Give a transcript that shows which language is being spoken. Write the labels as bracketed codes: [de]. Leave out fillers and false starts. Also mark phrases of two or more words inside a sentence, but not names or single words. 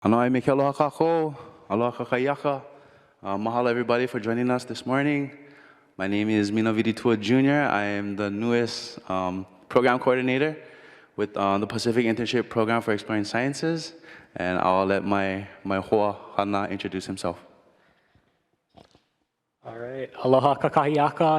[haw] Ano'i me ke aloha kākou, aloha kakayaka. [en] Mahalo everybody for joining us this morning. My name is Mina Viditua Jr. I am the newest program coordinator with the Pacific Internship Program for Exploring Sciences, and I'll let my [haw] hoa hana [en] introduce himself. All right, [haw] aloha kakahiaka.